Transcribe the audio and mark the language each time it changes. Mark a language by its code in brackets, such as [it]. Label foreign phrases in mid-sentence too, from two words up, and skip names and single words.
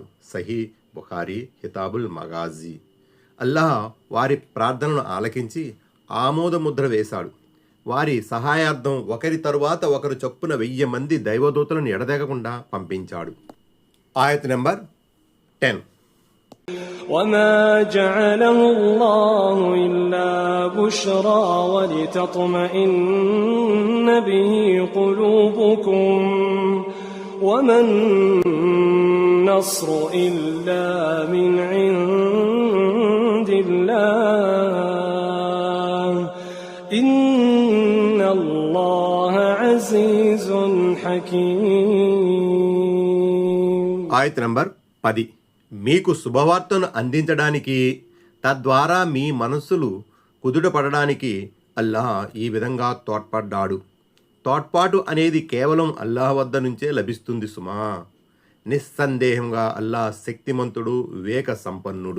[te] సహీ బుఖారీ కితాబుల్ మగాజీ. అల్లాహ్ వారి ప్రార్థనను ఆలకించి ఆమోదముద్ర వేశాడు. వారి సహాయార్థం ఒకరి తరువాత ఒకరు చొప్పున 1000 మంది దైవదూతలను ఎడదెగకుండా పంపించాడు. ఆయత్ నెంబర్ 10. [ar] وما جعله الله إلا بشرى ولتطمئن به قلوبكم وما النصر إلا من عند الله إن الله عزيز حكيم. [te] ఆయత్ నంబర్ 10. మీకు శుభవార్తను అందించడానికి తద్వారా మీ మనస్సులు కుదుటపడడానికి అల్లాహ్ ఈ విధంగా తోడ్పడ్డాడు. తోడ్పాటు అనేది కేవలం అల్లాహ్ వద్ద నుంచే లభిస్తుంది సుమా. నిస్సందేహంగా అల్లాహ్ శక్తిమంతుడు, వివేక సంపన్నుడు.